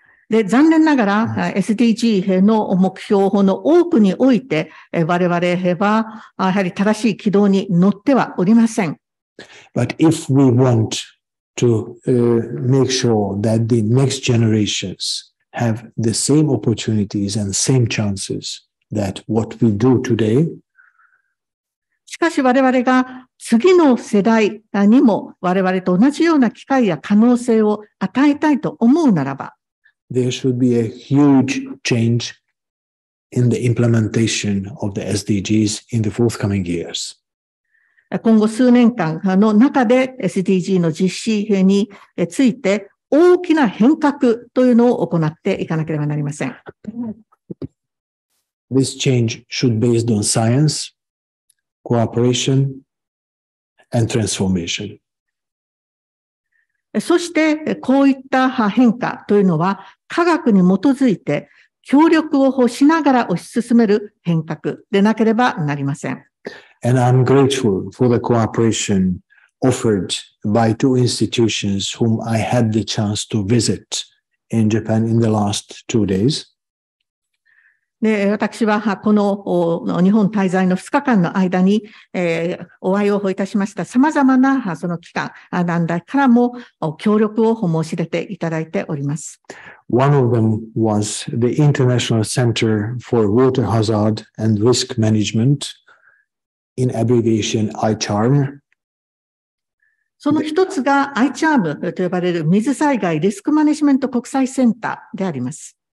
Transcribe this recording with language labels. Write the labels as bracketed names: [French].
[Japanese] で、残念ながら SDG の目標の多くにおいて我々はやはり正しい軌道に乗ってはおりません。 [English] But if we want to make sure that the next generations have the same opportunities and same chances that what we do today, [Japanese] しかし我々が次の世代にも我々と同じような機会や可能性を与えたいと思うならば、 [English] there should be a huge change in the implementation of the SDGs in the forthcoming years. [Japanese] 今後数年間の中で SDG の実施について大きな変革というのを行っていかなければなりません。 [English] This change should be based on science, cooperation, and transformation. [Japanese] そして、こういった変化というのは、科学に基づいて協力をしながら推し進める変革でなければなりません。 [English] And I'm grateful for the cooperation offered by two institutions whom I had the chance to visit in Japan in the last 2 days. [Japanese] で、私はこの日本滞在の2日間の間に、お会いをいたしました様々なその機関、団体からも協力を申し出ていただいております。 [English] One of them was the International Center for Water Hazard and Risk Management, in abbreviation ICHARM. [Japanese] その一つが ICHARM と呼ばれる水災害リスクマネジメント国際センターであります。